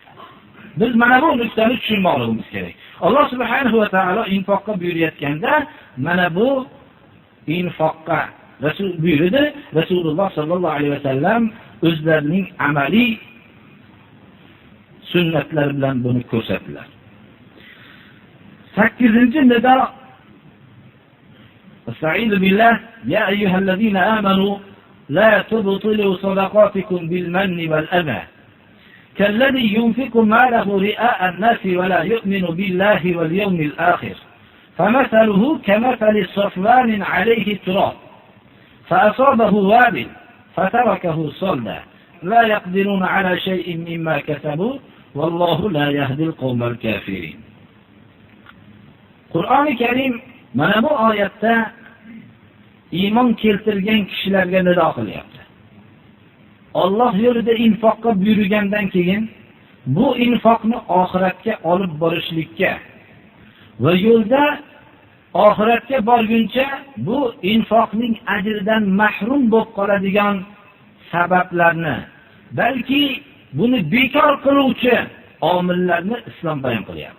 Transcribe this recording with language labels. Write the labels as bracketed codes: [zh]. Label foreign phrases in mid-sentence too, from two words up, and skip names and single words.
[uz] Biz mana bu nuqtani tushunmoqligimiz kerak. Alloh [ar] سبحانه وتعالى [uz] infoqqa buyurayotganda mana bu infoqqa Rasul buyurdi. Rasululloh [ar] صلى الله عليه وسلم [uz] o'zlarining amaliy sunnatlari bilan buni ko'rsatdilar. [ar] 8-nido أستعيذ بالله يا أيها الذين آمنوا لا تبطلوا صدقاتكم بالمن والأذى كالذي ينفق ماله رئاء الناس ولا يؤمن بالله واليوم الآخر فمثله كمثل صفوان عليه تراب فأصابه وابل فتركه صلدا لا يقدرون على شيء مما كسبوا والله لا يهدي القوم الكافرين. [uz] Qur'on Karim mana bu oyatda iymon keltirgan kishilarga nido qilyapti. Alloh yo'lida infoqqa buyurgandan keyin bu infoqni oxiratga olib borishlikka va yo'lda oxiratga borguncha bu infoqning ajridan mahrum bo'lib qoladigan sabablarni, balki buni bekor qiluvchi omillarni islom bayon qilyapti.